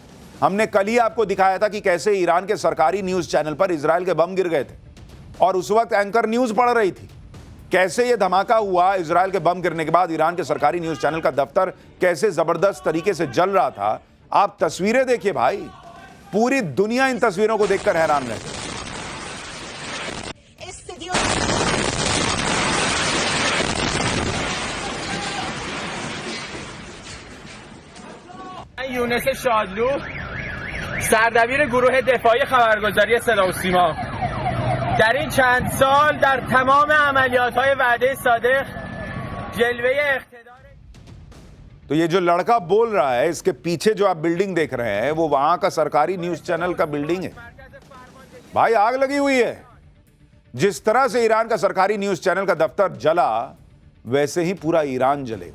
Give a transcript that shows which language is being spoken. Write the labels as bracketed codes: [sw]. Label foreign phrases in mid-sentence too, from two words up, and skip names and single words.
[hi] हमने कल ही आपको दिखाया था कि कैसे ईरान के सरकारी न्यूज चैनल पर इजराइल के बम गिर गए थे और उस वक्त एंकर न्यूज पढ़ रही थी। कैसे ये धमाका हुआ, इजराइल के बम गिरने के बाद ईरान के सरकारी न्यूज चैनल का दफ्तर कैसे जबरदस्त तरीके से जल रहा था। आप तस्वीरें देखिए भाई, पूरी दुनिया इन तस्वीरों को देखकर हैरान रहे। [fa] یونس شادلو سردبیر گروه دفاعی خبرگزاری صدا و سیما در این چند سال در تمام عملیات‌های وعده صادق جلوه اقتدار। [hi] तो ये जो लड़का बोल रहा है, इसके पीछे जो आप बिल्डिंग देख रहे हैं वो वहां का सरकारी न्यूज चैनल का बिल्डिंग है। भाई आग लगी हुई है। जिस तरह से ईरान का सरकारी न्यूज चैनल का दफ्तर जला, वैसे ही पूरा ईरान जलेगा।